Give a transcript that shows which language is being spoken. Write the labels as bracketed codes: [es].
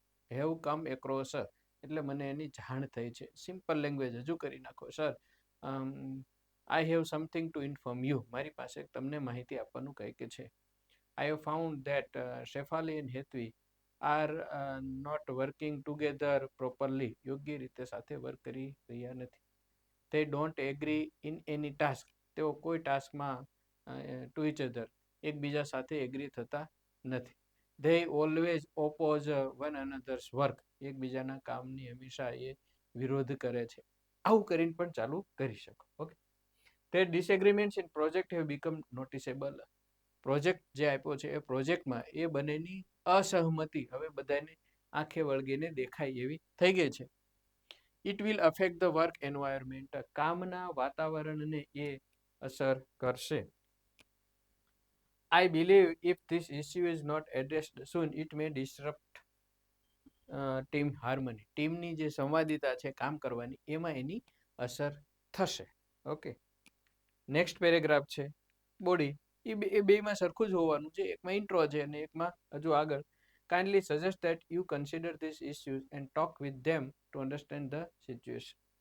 [en] have come across [gu] એટલે મને એની જાણ થઈ છે. સિમ્પલ લેંગ્વેજ હજુ કરી નાખો. [en] Sir, I have something to inform you. [gu] મારી પાસે તમને માહિતી આપવાનું કંઈક છે. [en] I have found that Shefali and Hetvi are not working together properly. [gu] યોગ્ય રીતે સાથે વર્ક કરી રહ્યા નથી. [en] they don't agree in any task. [gu] તેઓ કોઈ ટાસ્કમાં [en] to each other [gu] એકબીજા સાથે એગ્રી થતા નથી. [en] they always oppose one another's work. [gu] એકબીજાના કામની હંમેશા એ વિરોધ કરે છે. આવું કરીને પણ ચાલુ કરી શકો. [en] Okay, their disagreements in project have become noticeable. [gu] Project જે આપ્યો છે એ પ્રોજેક્ટમાં એ બંનેની અસહમતિ હવે બધાને આંખે વળગીને દેખાય એવી થઈ ગઈ છે. [en] It will affect the work environment. [gu] કામના વાતાવરણને એ અસર કરશે. [en] I believe if this issue is not addressed soon, it may disrupt team harmony. [gu] ટીમની જે સંવાદિતા છે કામ કરવાની, એમાં એની અસર થશે. ઓકે, નેક્સ્ટ પેરેગ્રાફ છે બોડી. એ બેમાં સરખું જ હોવાનું છે. એકમાં ઇન્ટ્રો છે અને એકમાં હજુ આગળ. [en] Kindly suggest that you consider this issues and talk with them to understand the situation.